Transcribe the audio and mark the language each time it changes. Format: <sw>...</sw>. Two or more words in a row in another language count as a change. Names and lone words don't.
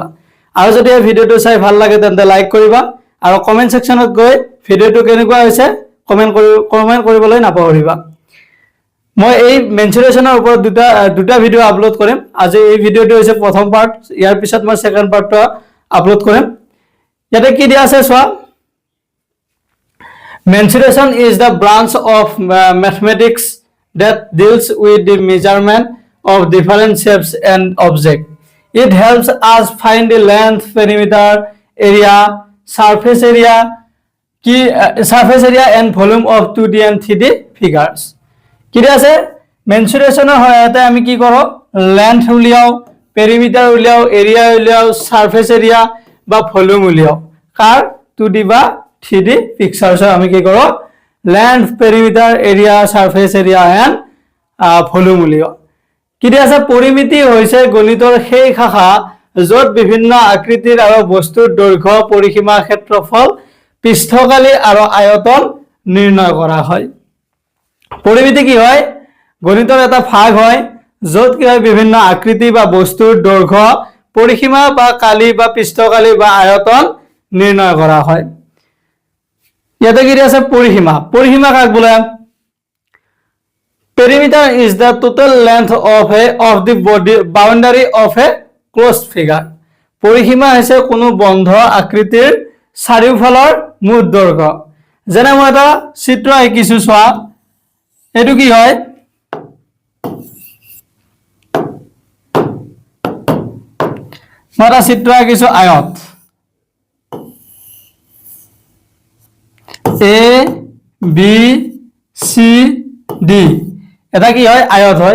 <as>আৰু যদি এই ভিডিওটো চাই ভাল লাগে তেন্তে লাইক কৰিবা আৰু</as> <en>comment sectionত</en> <as>গৈ ভিডিওটো কেনেকুৱা হৈছে কমেন্ট কৰিবলৈ নাপাহৰিবা। মই এই মেনচুৰেচনৰ ওপৰত দুটা ভিডিও আপলোড কৰিম। আজি এই ভিডিওটো হৈছে প্ৰথম পাৰ্ট, ইয়াৰ পিছত মই</as> <en>second partটো</en> <as>আপলোড কৰিম। ইয়াতে কি দিয়া আছে চোৱা।</as> <en>Mensuration is the branch of mathematics that deals with the measurement of different shapes and objects. It helps us find the length, perimeter, area, surface area and volume of 2D and 3D figures.</en> <as>কি আছে মেনচুৰেচনৰ সহায়তে আমি কি কৰো লেন্থ উলিয়াও, পেৰিমিটাৰ উলিয়াও, এৰিয়া উলিয়াও,</as> <en>surface area</en> <as>বা ভলিউম উলিয়াও কাৰ 2D বা 3D পিকচার্স আমি কি করো</as> <en>length, perimeter, area, surface area and volume</en> <as>উলিয়াও। কি আছে পৰিমিতি হৈছে গণিতৰ সেই শাখা য'ত বিভিন্ন আকৃতিৰ আৰু বস্তুৰ দৈৰ্ঘ্য, পৰিসীমা, ক্ষেত্ৰফল, পৃষ্ঠকালি আৰু আয়তন নিৰ্ণয় কৰা হয়। পৰিমিতি কি হয় গণিতৰ এটা ভাগ হয় য'ত কি হয় বিভিন্ন আকৃতি বা বস্তুৰ দৈৰ্ঘ্য, পৰিসীমা বা কালি বা পৃষ্ঠকালি বা আয়তন নিৰ্ণয় কৰা হয়। ইয়াতে কি আছে পৰিসীমা। পৰিসীমা কাক বোলে</as> <en>perimeter is the total length of the body boundary of a closed figure.</en> <as>পৰিসীমা হৈছে কোনো বন্ধ আকৃতিৰ চাৰিওফালৰ মুঠ দৈৰ্ঘ্য। যেনে মই এটা চিত্ৰ আঁকিছো চোৱা, এইটো কি হয় মই এটা চিত্ৰ আঁকিছো আয়ত A B C D এটা কি হয় আয়ত হয়।</as>